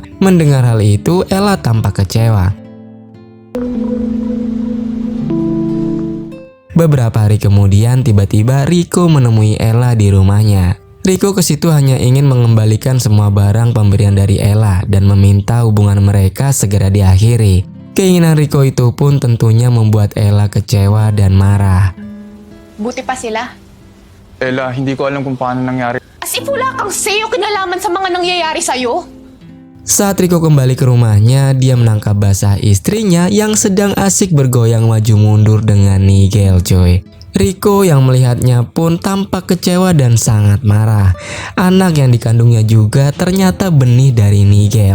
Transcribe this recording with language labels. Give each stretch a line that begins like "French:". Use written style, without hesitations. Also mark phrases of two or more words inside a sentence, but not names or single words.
Indonesian: Mendengar hal itu, Ella tampak kecewa. Beberapa hari kemudian, tiba-tiba Rico menemui Ella di rumahnya. Rico ke situ hanya ingin mengembalikan semua barang pemberian dari Ella dan meminta hubungan mereka segera diakhiri. Keinginan Rico itu pun tentunya membuat Ella kecewa dan marah.
Filipino: Buti pa sila. Ella, hindi ko alam kung paano nangyari.
English: As if
Filipino: wala kang say o kinalaman sa mga nangyayari sa'yo.
Indonesian: Saat Rico kembali ke rumahnya, dia menangkap basah istrinya yang sedang asik bergoyang maju mundur dengan Nigel, coy. Rico yang melihatnya pun tampak kecewa dan sangat marah. Anak yang dikandungnya juga ternyata benih dari Nigel.